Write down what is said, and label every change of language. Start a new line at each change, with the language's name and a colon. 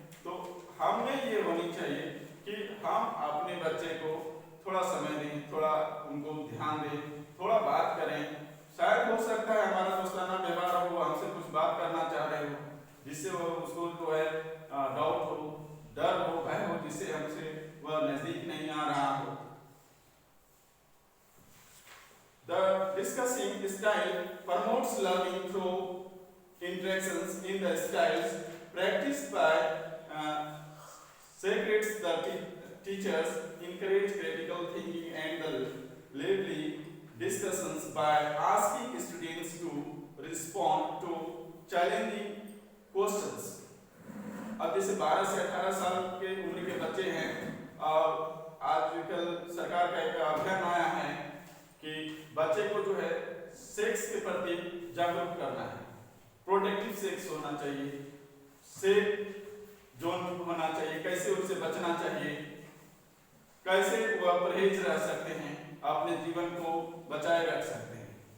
Hindi: तो हमें ये होनी चाहिए कि हम अपने बच्चे को थोड़ा समय दें, थोड़ा उनको ध्यान दें, थोड़ा बात करें। शायद हो सकता है हमारा दोस्ताना व्यवहार हो, हमसे कुछ बात करना चाह रहे हो, जिससे वो उसको जो है डाउट हो, डर हो, भय हो, जिससे हमसे वह नजदीक नहीं आ रहा हो।
English: The discussing style promotes learning through interactions in the styles practiced by secrets. The teachers encourage critical thinking and the lively discussions by asking students to respond to challenging questions.
Hindi: अब जैसे 12 से 18 साल के उम्र के बच्चे हैं और आजकल सरकार का एक अभियान आया है कि बच्चे को जो है सेक्स के प्रति जागरूक करना है। प्रोटेक्टिव सेक्स होना चाहिए, सेफ जोन होना चाहिए, कैसे उससे बचना चाहिए, कैसे वह परहेज रह सकते हैं, अपने जीवन को बचाए रख सकते हैं।